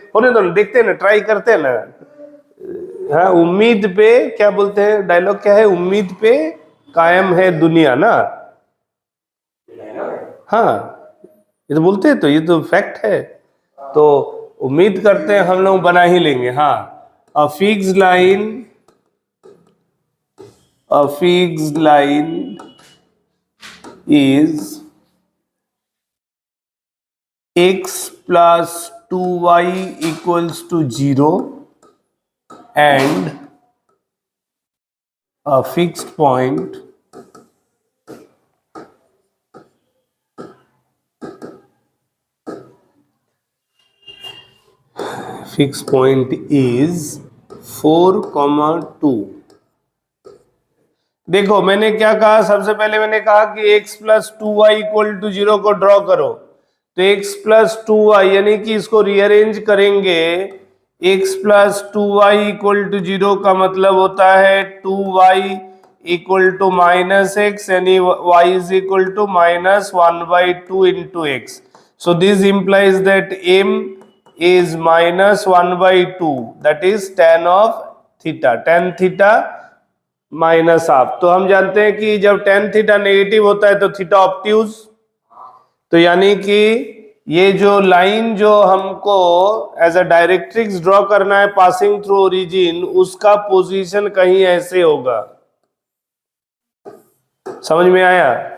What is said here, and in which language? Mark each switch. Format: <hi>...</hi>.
<hi>होने दो, देखते हैं ना, ट्राई करते हैं ना। हाँ, उम्मीद पे क्या बोलते हैं, डायलॉग क्या है? उम्मीद पे कायम है दुनिया ना। हाँ, ये तो बोलते हैं, तो ये तो फैक्ट है। तो उम्मीद करते हैं हम लोग बना ही लेंगे। हाँ,</hi> <en>A fix line a fixed line is x plus 2y equals to 0 and a fixed point is 4,2।</en> <hi>देखो मैंने क्या कहा, सबसे पहले मैंने कहा कि x plus 2y equal to 0 को ड्रॉ करो, तो x प्लस 2y यानी कि इसको रीअरेंज करेंगे, x plus 2y equal to 0 का मतलब होता है 2y equal to minus x, यानी y is equal to minus 1/2 into x.</hi> <en>so this implies that m is minus 1/2, that is tan of theta, tan theta</en> <hi>minus half. तो हम जानते हैं कि जब tan थीटा नेगेटिव होता है तो थीटा ऑब्ट्यूज, तो यानी कि ये जो लाइन जो हमको एज अ डायरेक्ट्रिक्स ड्रॉ करना है पासिंग थ्रू ओरिजिन, उसका पोजीशन कहीं ऐसे होगा। समझ में आया?</hi>